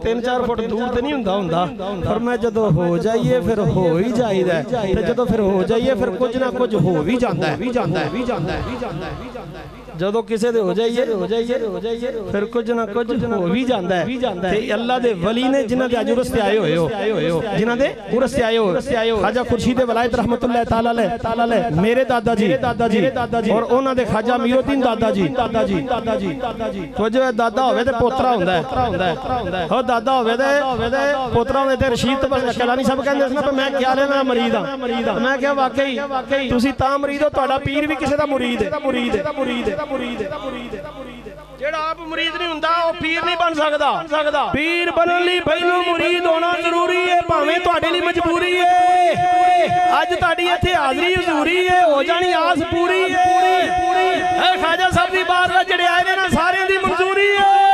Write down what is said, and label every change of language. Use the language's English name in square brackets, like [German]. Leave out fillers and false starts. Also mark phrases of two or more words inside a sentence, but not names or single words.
[Punjabi] 3-4 فٹ دور تو نہیں ہوندا پر میں جدوں ہو جائیے فیر ہو ہی جائیدا تے جدوں فیر ہو جائیے فیر کجھ نا کجھ ہو بھی جاندا ہے جدوں کسے دے ہو جائیے فیر کجھ نا کجھ ہو بھی جاندا ہے تے اللہ دے ولی نے جنہاں دے اج عرس تے آئے ہوئے ہو جنہاں دے عرس تے آئے ہو خواجہ خورشید ولایت رحمۃ اللہ تعالیٰ علیہ میرے دادا جی اور انہاں دے خواجہ میرالدین دادا جی تو جو دادا ہووے تے پوترا ہوندا ہے ہو دادا ہووے تے پوترا ہووے تے رشید کلانی صاحب کہندے سی نا میں کیا لے میں مرید ہاں میں کیا واقعی تسی تاں مرید ہو تہاڈا پیر بھی کسے دا مرید ہے جیہڑا آپ مرید نہیں ہوندا او پیر نہیں بن سکدا پیر بنن لئی پہلوں مرید ہونا ضروری ہے بھاویں تہاڈے لئی مجبوری ہے اج تہاڈی ایتھے حاضری حضوری ہے ہو جانی آس پوری ہے خواجہ صاحب دی بارگاہ جیہڑے آئے نے نا سارے دی منظوری ہے